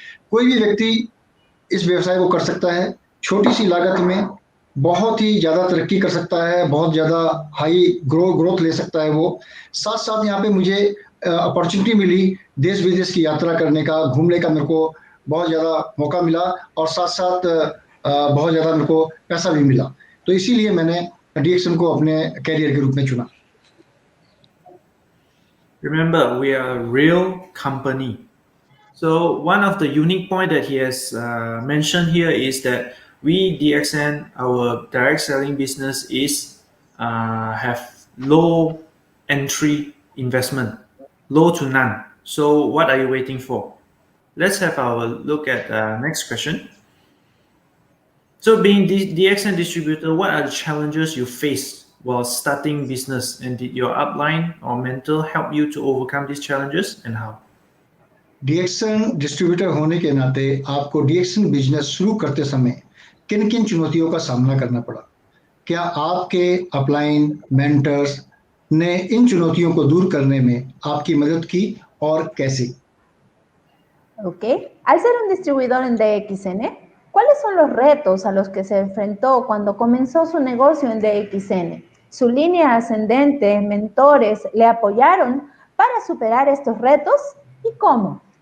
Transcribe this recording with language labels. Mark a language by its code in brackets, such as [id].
[hi] कोई भी व्यक्ति इस व्यवसाय को कर सकता है, छोटी सी लागत में बहुत ही ज़्यादा तरक्की कर सकता है, बहुत ज़्यादा हाई ग्रोथ ले सकता है वो। साथ साथ यहाँ पे मुझे अपॉर्चुनिटी मिली देश विदेश की यात्रा करने का, घूमने का मेरे को बहुत ज़्यादा मौका मिला, और साथ साथ बहुत ज़्यादा मेरे को पैसा भी मिला। तो इसीलिए मैंने डीएक्सन को अपने कैरियर के रूप में चुना। [en] Remember, we are a real company. So one of the unique point that he has mentioned here is that we DXN, our direct selling business is have low entry investment, low to none. So what are you waiting for? Let's have our look at next question. So being DXN distributor, what are the challenges you face while starting business, and did your upline or mentor help you to overcome these challenges, and how? [hi] डीएक्शन distributor होने के नाते आपको डीएक्शन business शुरू करते समय किन किन चुनौतियों का सामना करना पड़ा? क्या आपके अपलाइन मेंटर्स ने इन चुनौतियों को दूर करने में आपकी मदद की और कैसे? [es] Ok, al ser un distribuidor en DXN, ¿cuáles son los retos a los que se enfrentó cuando comenzó su negocio en DXN? ¿Su línea ascendente, mentores, le apoyaron para superar estos retos? ¿Y cómo?